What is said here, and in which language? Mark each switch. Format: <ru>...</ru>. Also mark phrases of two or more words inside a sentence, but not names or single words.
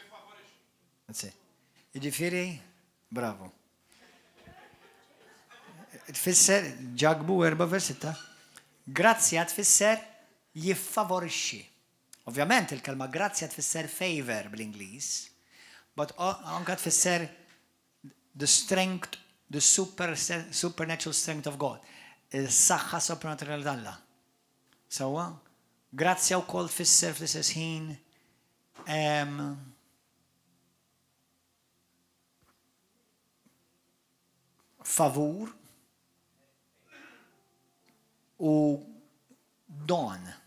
<mt>Jiġifieri, bravo. Tfisser Ġagbu 4 vers 6. Grazzja tfisser jiffavorixxi. Ovvjament il-kelma grazzja tfisser favor bl-Ingliż, but anke tfisser</mt> <en>the strength, the supernatural strength of God.</en> <mt>Is-saħħa sopranaturali tal-Alla. Sewwa? Grazzja wkoll tfisser fl-istess ħin favur u don.</mt>